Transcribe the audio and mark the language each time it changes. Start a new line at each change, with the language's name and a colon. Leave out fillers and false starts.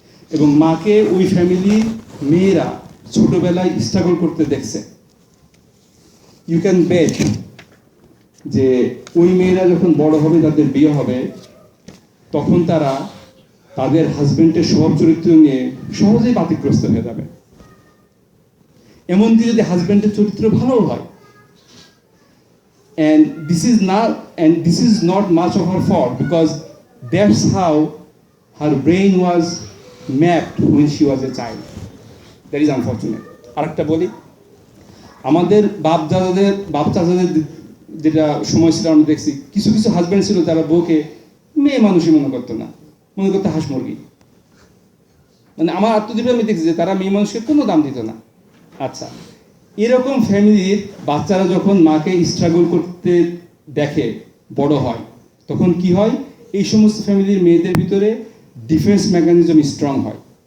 Bangla: এবং মাকে ওই ফ্যামিলির মেয়েরা ছোটবেলায় স্ট্রাগল করতে দেখছে।
English: you can bet
Bangla: যে ওই মেয়েরা যখন বড় হবে, তাদের বিয়ে হবে, তখন তারা তাদের হাজবেন্ডের স্বভাব চরিত্র নিয়ে সহজেই বাতিগ্রস্ত হয়ে যাবে। এমনকি যদি হাজবেন্ডের চরিত্র ভালো হয়,
English: and this is not much of her fault, because that's how her brain was mapped when she was a child. That is unfortunate.
Bangla: আরেকটা বলি, আমাদের বাপ চাচাদের যেটা সময় ছিল, আমরা দেখছি কিছু কিছু হাজব্যান্ড ছিল যারা বউকে মেয়ে মানুষই মনে করতো না, মনে করতো হাঁস মুরগি। মানে আমার আত্মজীবী আমি দেখছি যে তারা মেয়ে মানুষকে কোনো দাম দিত না। আচ্ছা, এরকম ফ্যামিলির বাচ্চারা যখন মাকে স্ট্রাগল করতে দেখে বড় হয়, তখন কি হয়, এই সমস্ত ফ্যামিলির মেয়েদের ভিতরে ডিফেন্স মেকানিজম স্ট্রং হয়।